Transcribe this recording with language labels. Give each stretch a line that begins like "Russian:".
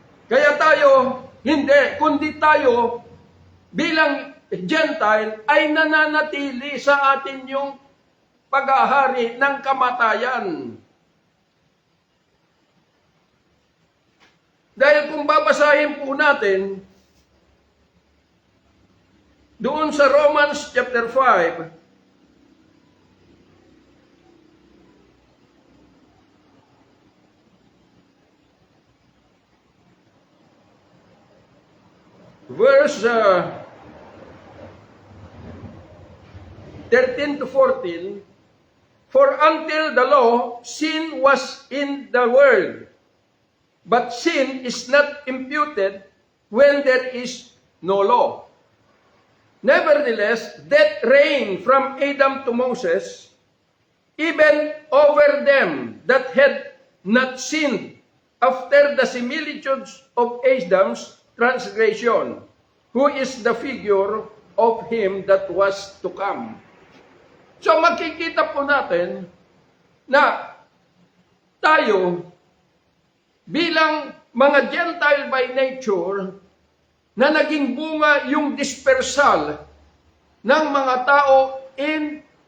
Filipino: Kaya tayo, hindi, kundi tayo bilang Gentile ay nananatili sa atin yung pag-ahari ng kamatayan. Dahil kung babasahin po natin doon sa Romans chapter 5,
English: verse 13 to 14, for until the law, sin was in the world, but sin is not imputed when there is no law. Nevertheless, death reigned from Adam to Moses, even over them that had not sinned, after the similitudes of Adam's transgression, who is the figure of him that was to come.
Filipino: So makikita po natin na tayo bilang mga Gentile
English: by nature
Filipino: na naging bunga yung dispersal ng mga tao in